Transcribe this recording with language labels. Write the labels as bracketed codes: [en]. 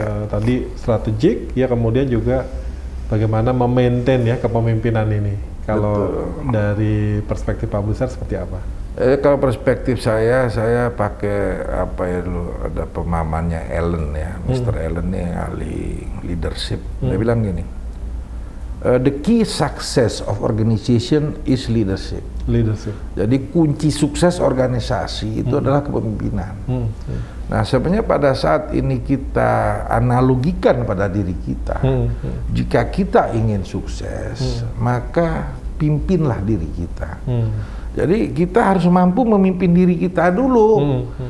[id] Tadi strategik ya, kemudian juga bagaimana memaintain ya kepemimpinan ini. Kalau dari perspektif Pak Bluster seperti apa? Kalau perspektif saya pakai apa ya dulu, ada pemahamannya Allen ya, Mr. Allen ini ahli leadership. Dia bilang gini, [en] the key success of organization is leadership. [id] Jadi kunci sukses organisasi itu adalah kepemimpinan. Nah sebenarnya pada saat ini kita analogikan pada diri kita, jika kita ingin sukses, maka pimpinlah diri kita. Jadi kita harus mampu memimpin diri kita dulu.